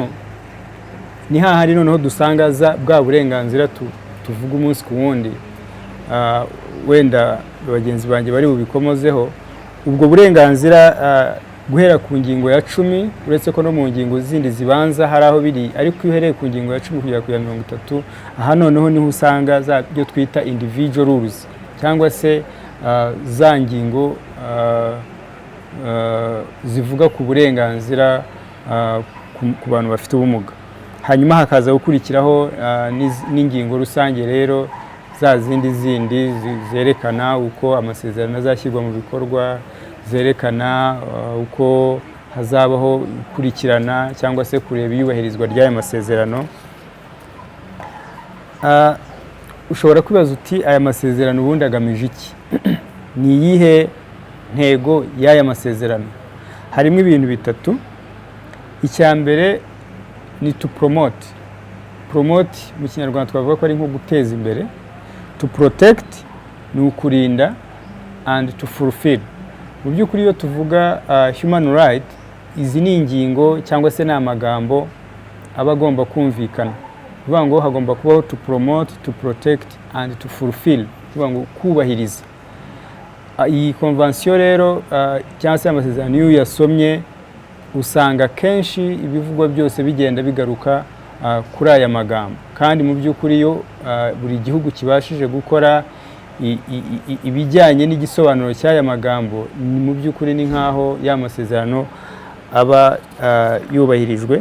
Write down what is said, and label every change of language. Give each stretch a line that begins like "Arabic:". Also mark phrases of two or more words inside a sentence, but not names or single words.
Kinyarwanda: Ni hahari noneho dusanga bwa burenganzira tuvuga umunsi ku wundi, wenda bagenzi banjye bari bubikomozeho. Ubwo burenganzira guhera ku ngingo ya 10, uretse ko no mu ngingo zindi zibanza hari aho biri, ariko iyo uhereye ku ngingo ya 10 kugera ku ya 30, aha noneho niho usanga byo twita
English: individual rules
Kinyarwanda: cyangwa se za ngingo zivuga ku burenganzira ku bantu bafite ubumuga. Hanyuma hakaza gukurikiraho n'ingingo rusange rero za zindi zerekana uko amasezerano azashyirwa mu bikorwa, zerekana uko hazabaho gukurikirana cyangwa se kureba iyubahirizwa ry'aya masezerano. Ushobora kwibaza uti aya masezerano ubundi agamije iki? Ni iyihe ntego y'aya masezerano? Harimo ibintu bitatu. Icya mbere ni
English: to promote.
Kinyarwanda: Promote mu Kinyarwanda twavuga ko ari nko guteza imbere.
English: To protect
Kinyarwanda: ni ukurinda,
English: and to fulfill.
Kinyarwanda: Mu by'ukuri iyo tuvuga
English: human right,
Kinyarwanda: izi ni ingingo cyangwa se n'amagambo aba agomba kumvikana. Kuvuga ngo hagomba kubaho
English: to promote, to protect and to fulfill.
Kinyarwanda: Kuvuga ngo kubahiriza. iyi konvansiyo rero cyangwa se amasezerano iyo uyasomye usanga kenshi ibivugwa byose bigenda bigaruka kuri aya magambo, kandi mu by'ukuri iyo buri gihugu kibashije gukora ibijyanye n'igisobanuro cy'aya magambo, mu by'ukuri ni nk'aho ya masezerano aba yubahirijwe.